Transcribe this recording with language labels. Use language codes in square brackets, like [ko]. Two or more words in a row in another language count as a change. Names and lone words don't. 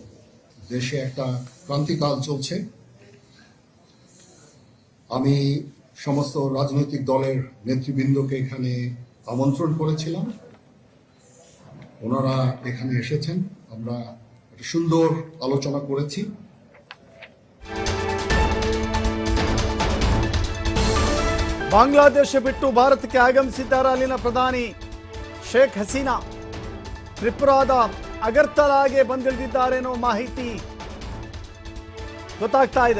[bn] দেশে একটা ক্রান্তিকাল চলছে। আমি সমস্ত রাজনৈতিক দলের নেতৃবৃন্দকে এখানে আমন্ত্রণ করেছিলাম, ওনারা এখানে এসেছেন। আমরা একটা সুন্দর আলোচনা করেছি। [kn] ಬಾಂಗ್ಲಾದೇಶ ಬಿಟ್ಟು ಭಾರತಕ್ಕೆ ಆಗಮಿಸಿದ್ದಾರೆ ಅಲ್ಲಿನ ಪ್ರಧಾನಿ ಶೇಖ್ ಹಸೀನಾ. ತ್ರಿಪುರಾದ ಅಗರ್ತಲಾಗೆ ಬಂದಿಳಿದಿದ್ದಾರೆ ಅನ್ನೋ ಮಾಹಿತಿ ಗೊತ್ತಾಗ್ತಾ ಇದೆ.